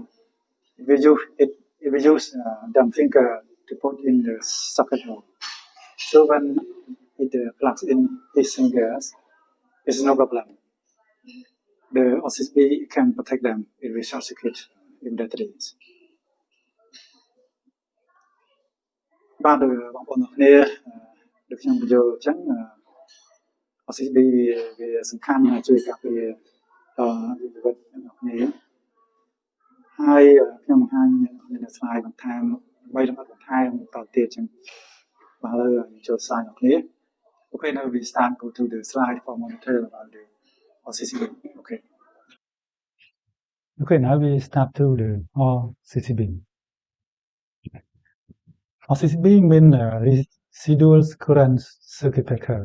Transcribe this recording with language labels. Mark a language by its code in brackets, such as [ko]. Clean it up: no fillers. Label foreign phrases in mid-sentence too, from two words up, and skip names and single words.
[en] If we use dumb finger to put in the socket hole. So when it plugs in his fingers, it's no problem. The RCCB can protect them. It will short circuit immediately. [km] បាទបងប្អូនអ្នកគ្នាដូចខ្ញុំបញ្យល់អញ្ចឹងRCCB វាសំខាន់ជួយការពារជីវិតអ្នកគ្នាហើយខ្ញុំបង្ហាញនៅ slide បន្ថែមដើម្បីលម្អិតបន្ថែមបន្តទៀតអញ្ចឹង [en] sign okay. Okay, now we start go to the slide for monitor about the RCCB. Okay. Okay, now we start to the RCCB. RCCB means residual current circuit breaker.